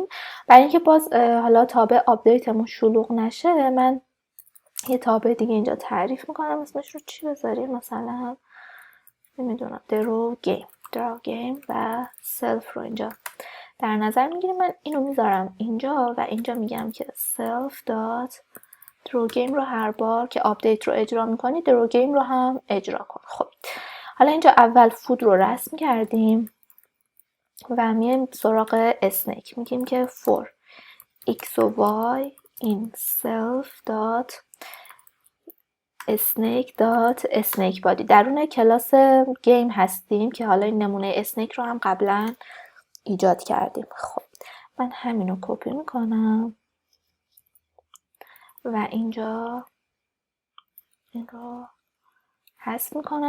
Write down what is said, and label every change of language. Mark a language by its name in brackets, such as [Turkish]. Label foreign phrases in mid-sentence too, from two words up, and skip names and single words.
[Persian] برای اینکه باز حالا تابع آپدیتمون شلوغ نشه، من یه تابع دیگه اینجا تعریف میکنم. اسمش رو چی بذاریم؟ مثلا نمیدونم [English] draw game [Persian] و سلف رو اینجا در نظر میگیریم. من اینو میذارم اینجا و اینجا میگم که [English] self dot draw game [Persian] رو هر بار که آپدیت رو اجرا میکنی [English] draw game [Persian] رو هم اجرا کن. خب حالا اینجا اول فود رو رسم کردیم و میایم سراغ اسنیک. میگیم که [English] for x [Persian] و [English] y in self dot snake body. [Persian] درون کلاس گیم هستیم که حالا این نمونه اسنیک رو هم قبلا ایجاد کردیم. خب من همینو کپی میکنم و اینجا این رو حذف میکنم.